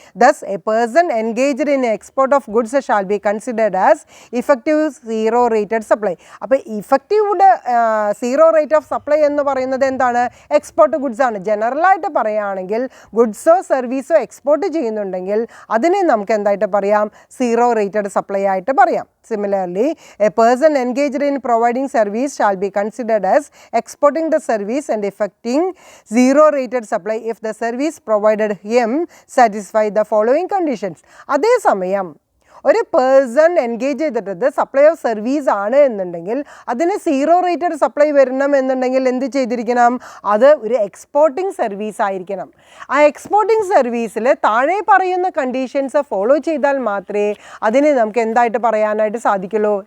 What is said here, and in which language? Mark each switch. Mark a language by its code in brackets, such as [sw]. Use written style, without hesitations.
[en] Thus a person engaged in export of goods shall be considered as effective zero rated supply. [ml] അപ്പോൾ effective zero rate of supply എന്ന് പറയുന്നത് എന്താണ്? Export goods ആണ്. ജനറലായിട്ട് പറയുകയാണെങ്കിൽ ഗുഡ്സോ സർവീസോ export ചെയ്യുന്നുണ്ടെങ്കിൽ അതിനെ നമുക്ക് എന്തായിട്ട് പറയാം? സീറോ റേറ്റഡ് സപ്ലൈ ആയിട്ട് പറയാം. [en] Similarly, a person engaged in providing service shall be considered as exporting the service and effecting zero rated supply if the service provided him satisfy the following conditions. [ml] അതേ സമയം ഒരു person engage ചെയ്തിട്ടത് supply of service ആണ് എന്നുണ്ടെങ്കിൽ അതിന് zero rated supply വരണം എന്നുണ്ടെങ്കിൽ എന്ത് ചെയ്തിരിക്കണം? അത് ഒരു എക്സ്പോർട്ടിംഗ് സർവീസ് ആയിരിക്കണം. ആ എക്സ്പോർട്ടിംഗ് സർവീസിൽ താഴെ പറയുന്ന കണ്ടീഷൻസ് ഫോളോ ചെയ്താൽ മാത്രമേ അതിന് നമുക്ക് എന്തായിട്ട് പറയാനായിട്ട് സാധിക്കുള്ളൂ?